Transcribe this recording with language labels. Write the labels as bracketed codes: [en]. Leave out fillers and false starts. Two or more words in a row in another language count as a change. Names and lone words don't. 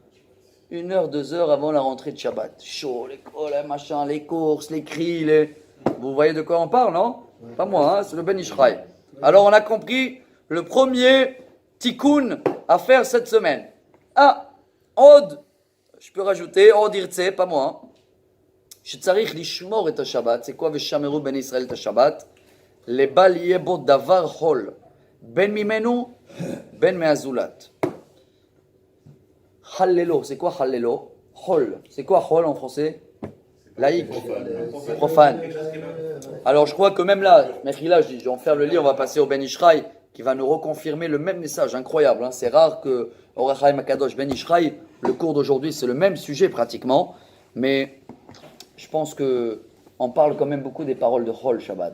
[fr] 1 heure, 2 heures avant la rentrée de Shabbat. Chaud, les machins, les courses, les cris, Vous voyez de quoi on parle, non? Pas moi, hein, c'est le Ben Ishraï. Alors on a compris le premier tikkun à faire cette semaine. Od, je peux rajouter, [he] עוד ירצה, [fr] pas moi. [he] שצריך לשמור את השבת, [fr] c'est quoi [he] ושמרו בני ישראל את השבת? לבל יהיה בו דבר חול, בין ממנו, בין מהזולת. [fr] Hallelo, c'est quoi Hallelo? Hol, c'est quoi Hol en français? Laïque, profane. Alors je crois que même là, Mechila, je vais en faire le lit, on va passer au Ben Ishraï, qui va nous reconfirmer le même message, incroyable. Hein. C'est rare que au Rachaim Akadosh Ben Ishraï, le cours d'aujourd'hui, c'est le même sujet pratiquement, mais je pense que on parle quand même beaucoup des paroles de [he] חול שבת.